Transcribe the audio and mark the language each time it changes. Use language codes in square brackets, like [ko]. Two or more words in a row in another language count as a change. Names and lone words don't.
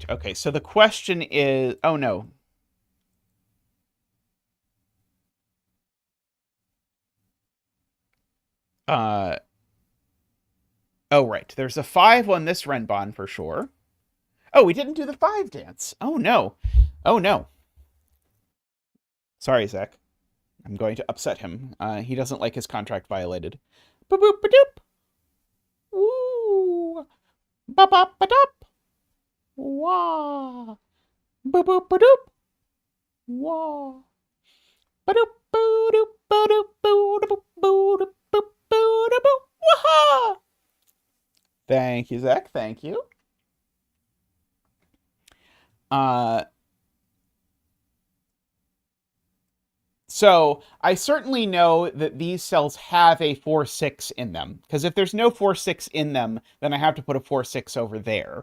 [en] Okay, so the question is... Oh, no. Oh, right. There's a 5 on this Renbon for sure. Oh, we didn't do the 5 dance. Oh, no. Oh, no. Sorry, Zach. I'm going to upset him. He doesn't like his contract violated. Ba-boop-ba-doop. Woo. Ba-bop-ba-dop. Wah. Ba-boop-ba-doop. Wah. Ba-doop-ba-doop-ba-doop-ba-doop-ba-doop-ba-doop-ba-doop. Wah. Thank you, Zach. Thank you. So I certainly know that these cells have a 4, 6 in them, because if there's no 4, 6 in them, then I have to put a 4, 6 over there.